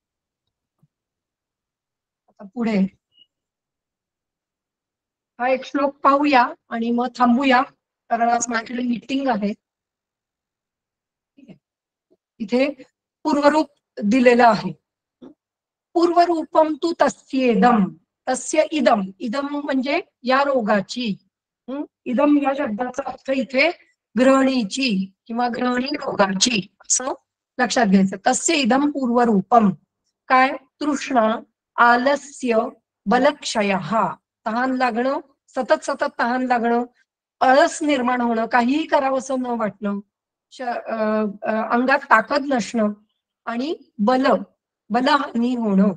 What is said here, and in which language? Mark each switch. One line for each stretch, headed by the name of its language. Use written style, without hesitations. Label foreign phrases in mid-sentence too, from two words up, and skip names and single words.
Marathi: आता पुढे हा एक श्लोक पाहूया आणि मग थांबूया, कारण आज माझ्याकडे मीटिंग आहे. ठीक आहे. इथे पूर्वरूप दिलेलं आहे.
Sanskrit: पूर्वरूपम तू तस्येदम, तस्य इदम,
Marathi: इदम म्हणजे या रोगाची. इदम या शब्दाचा अर्थ इथे ग्रहणीची किंवा ग्रहणी रोगाची असं लक्षात घ्यायचं.
Sanskrit: तस्य इदम पूर्वरूपम काय?
Marathi: तृष्णा, आलस्य, बलक्षय, तहान लागणं, सतत सतत तहान लागणं, आळस निर्माण होणं, काहीही करावंसं न वाटणं, अंगात ताकद नसणं आणि बलहानी होणं.